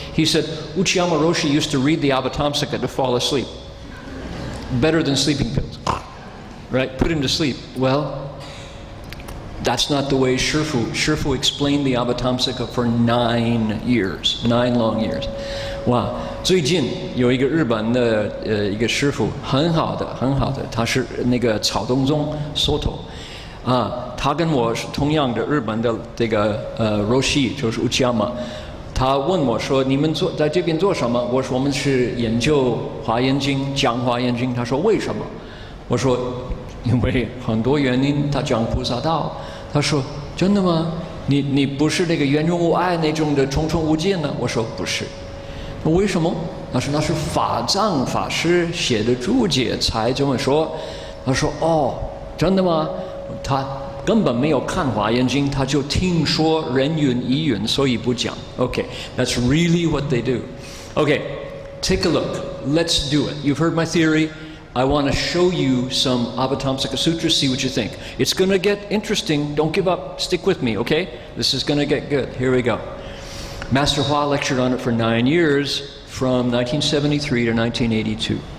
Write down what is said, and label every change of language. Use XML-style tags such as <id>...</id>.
<en>He said, Uchiyama Roshi used to read the Avatamsaka to fall asleep. Better than sleeping pills. Right? Put him to sleep. Well, That's not the way Shifu explained the Avatamsaka for 9 years, 9 long years.</en> <zh>哇，最近有一个日本的一个师傅，很好的，他是那个草东宗 Soto 啊，他跟我是同样的日本的这个Roshi 就是 Uchiyama。他问我说：“你们在这边做什么？” 我说：“我们是研究华严经，讲华严经。”他说：“为什么？” 我说：“因为很多原因。” 他讲菩萨道。他说：“真的吗？你不是那个圆融无碍那种的重重无尽呢？”我说：“不是。” 那为什么？他说：“那是法藏法师写的注解才这么说。” 他说：“哦，真的吗？” 他根本没有看华严经，他就听说人云亦云，所以不讲。</zh> <en>Okay, that's really what they do. Okay, take a look. Let's do it. You've heard my theory. I want to show you some Avatamsaka Sutras, see what you think. It's going to get interesting. Don't give up. Stick with me, okay? This is going to get good. Here we go. Master Hua lectured on it for 9 years, from 1973 to 1982.</en>